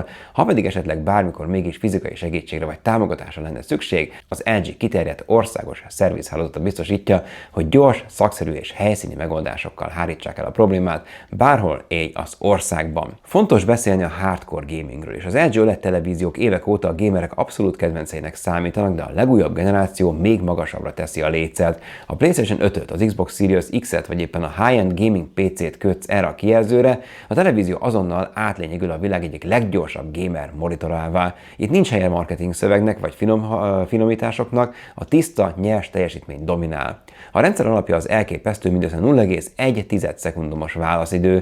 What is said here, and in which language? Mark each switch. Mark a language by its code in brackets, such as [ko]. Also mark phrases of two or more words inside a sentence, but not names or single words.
[hu] Ha pedig esetleg bármikor mégis fizikai segítségre vagy támogatásra lenne szükség, az LG kiterjedt országos szervizhálózata biztosítja, hogy gyors, szakszerű és helyszíni megoldásokkal hárítsák el a problémát, bárhol élj az országban. Fontos beszélni a [en] hardcore gamingről [hu] is. Az LG OLED televíziók évek óta a gamerek abszolút kedvenceinek számítanak, de a legújabb generáció még magasabbra teszi a lécet. A PlayStation 5-öt, az Xbox Series X-et vagy éppen a [en] high-end gaming PC-t [hu] kötsz erre a kijelzőre, a televízió azonnal átlényegül a világ egyik leggyorsabb gamer monitorává. Itt nincs helye marketing szövegnek vagy finomításoknak, a tiszta, nyers teljesítmény dominál. A rendszer alapja az elképesztő mindössze 0,1 szekundumos válaszidő.